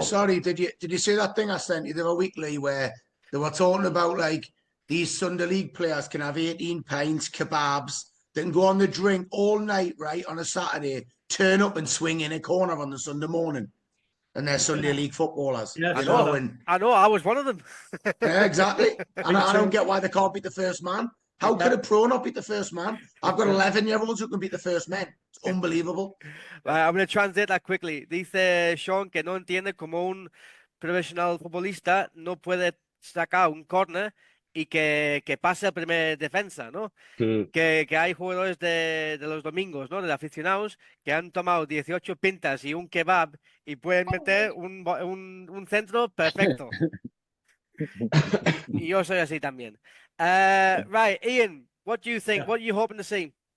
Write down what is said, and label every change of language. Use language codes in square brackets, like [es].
[en] Sorry, did you see that thing I sent you the other week, Lee, where they were talking about like these Sunday League players can have 18 pints, kebabs, they can go on the drink all night, right, on a Saturday, turn up and swing in a corner on the Sunday morning, and they're Sunday League footballers. Yeah, I know. I was one of them. Yeah, exactly. And I don't get why they can't beat the first man. How could a pro not beat the first man? I've got 11-year-olds who can beat the first men. It's unbelievable. I'm going to translate that quickly. [es] Dice Sean que no entiende cómo un profesional futbolista no puede sacar un corner y que pase el primer defensa, ¿no? Que hay jugadores de los domingos, ¿no? De aficionados que han tomado 18 pintas y un kebab y pueden meter un centro perfecto. Y yo soy así también. [en] Right, Ian, what do you think? What are you hoping to see?